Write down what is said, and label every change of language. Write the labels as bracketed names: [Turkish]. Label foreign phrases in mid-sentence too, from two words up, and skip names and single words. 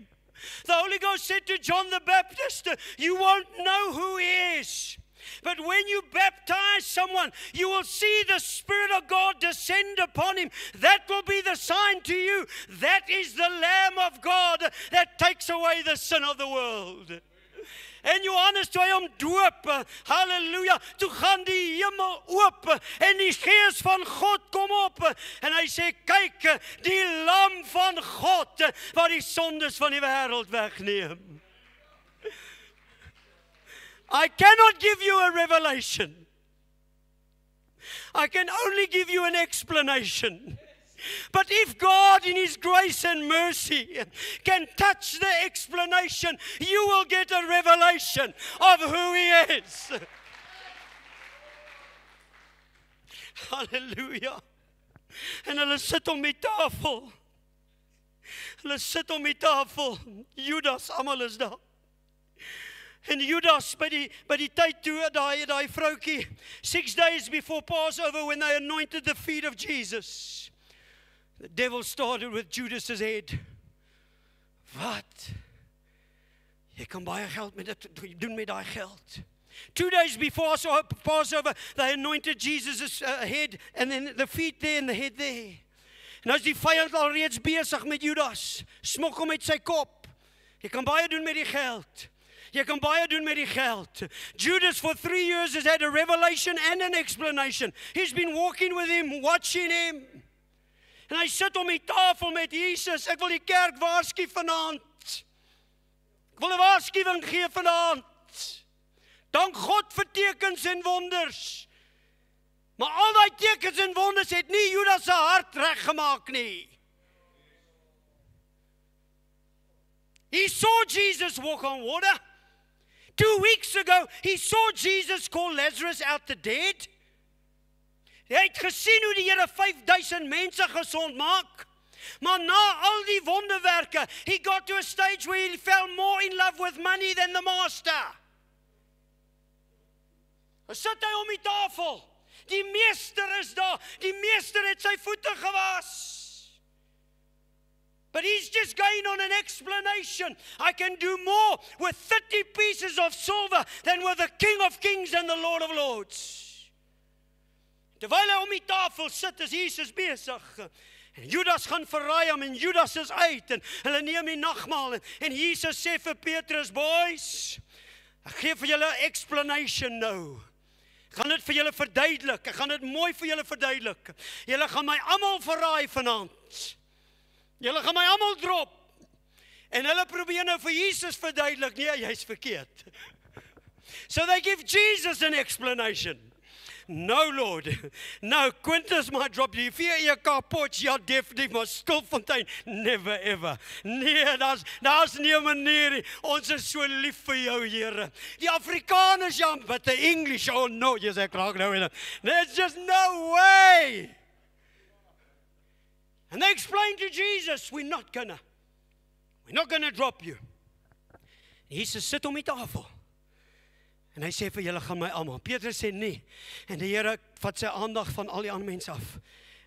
[English] The Holy Ghost said to John the Baptist, you won't know who he is. But when you baptize someone, you will see the Spirit of God descend upon him. That will be the sign to you. That is the Lamb of God that takes away the sin of the world. [Afrikaans] En Johannes toe hy hom doop, halleluja, toe gaan die hemel oop, en die gees van God kom op, en hy sê, kyk, die lam van God, wat die sondes van die wêreld wegneem. [English] I cannot give you a revelation. I can only give you an explanation. But if God in His grace and mercy can touch the explanation, you will get a revelation of who He is. Hallelujah. [Afrikaans] En hulle sit om die tafel. Hulle sit om die tafel. Judas, almal is daar. En Judas, by die tyd toe, daai vroukie, [English] 6 days before Passover, when they anointed the feet of Jesus, the devil started with Judas's head. [Afrikaans] Wat? Jy kan baie geld met dit doen met daai geld. [English] 2 days before Passover, they anointed Jesus' head, and then the feet there and the head there. [Afrikaans] En as die vyand alreeds besig met Judas, smokkel met sy kop. Jy kan baie doen met die geld. Jy kan baie doen met die geld. [English] Judas for 3 years has had a revelation and an explanation. He's been walking with him, watching him. [Afrikaans] En hy sit om die tafel met Jesus. Ek wil die kerk waarsku vanaand. Ek wil 'n waarskuwing gee vanaand. Dank God vir tekens en wonders. Maar al daai tekens en wonders het nie Judas se hart reggemaak nie. [English] He saw Jesus walk on water. 2 weeks ago, he saw Jesus call Lazarus out the dead. [Afrikaans] Hy het gesien hoe die Here 5000 mense gesond maak. Maar na al die wonderwerke, [English] he got to a stage where he fell more in love with money than the master. [Afrikaans] Sit hy om die tafel. Die meester is daar. Die meester het sy voete gewas. [English] But he's just going on an explanation. I can do more with 30 pieces of silver than with the King of Kings and the Lord of Lords. [Afrikaans] Terwyl hy om die tafel sit, is Jesus besig. En Judas gaan verraai hom en Judas is uit. En hulle neem die nagmaal. En Jesus sê vir Petrus, boys, ek gee vir julle 'n explanation nou. Ek gaan dit vir julle verduidelik. Ek gaan dit mooi vir julle verduidelik. Julle gaan my almal verraai vanaand. Julle gaan my almal drop. En hulle probeer nou vir Jesus verduidelik. Nee, jy's verkeerd. [English] So they give Jesus an explanation. No, Lord. No, Quintus might drop you. [Afrikaans] If jy kapot, ja, definitief, maar Stilfontein, [English] never ever. [Afrikaans] Nee, daar's nie 'n manier nie. Ons is so lief vir jou, Here. Die Afrikaners, ja, [English] but the English, oh no, [Afrikaans] jy sê graag nou en [English] there's just no way. And they explained to Jesus, we're not gonna drop you. [Afrikaans] Jesus sit om die tafel. En hy sê vir julle gaan my almal. Petrus sê nee. En die Here vat sy aandag van al die ander mense af.